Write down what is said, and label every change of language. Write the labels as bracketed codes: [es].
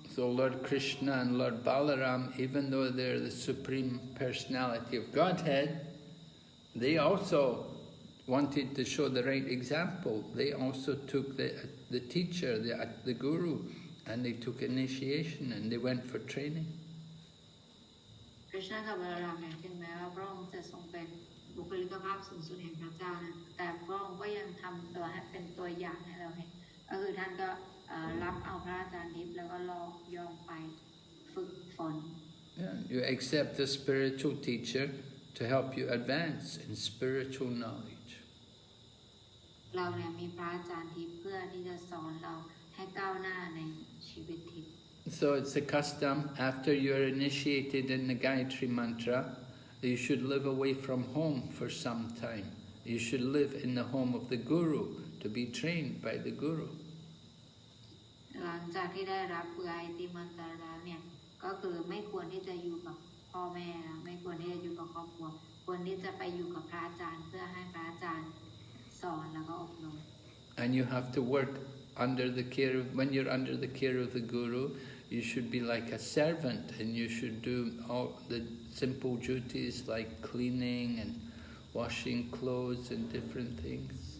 [en] So Lord Krishna and Lord Balaram, even though they're the Supreme Personality of Godhead, they also wanted to show the right example. They also took the teacher, the guru, and they took initiation and they went for training. [th] Krishna กับบาลารามเนี่ยถึงแม้ว่าพระองค์จะทรงเป็นบุคลิกภาพสูงสุดแห่งพระเจ้านะแต่พระองค์ก็ยังทำตัวให้เป็นตัวอย่างให้เราเห็นก็คือท่านก็รับเอาพระอาจารย์ทิพย์แล้วก็ลองยอมไปฝึกฝน [en] You accept a spiritual teacher to help you advance in spiritual knowledge. [th] เราเนี่ยมีพระอาจารย์ทิพย์เพื่อที่จะสอนเราให้ก้าวหน้าในชีวิตทิพย์ [en] So it's a custom, after you're initiated in the Gayatri Mantra, you should live away from home for some time. You should live in the home of the Guru to be trained by the Guru. [th] หลังจากที่ได้รับGayatri Mantraแล้วเนี่ยก็คือไม่ควรที่จะอยู่กับพ่อแม่ไม่ควรที่จะอยู่กับครอบครัวควรที่จะไปอยู่กับพระอาจารย์เพื่อให้พระอาจารย์สอนแล้วก็อบรม [en] And you have to work under the care of, when you're under the care of the Guru, you should be like a servant and you should do all the simple duties like cleaning and washing clothes and different things.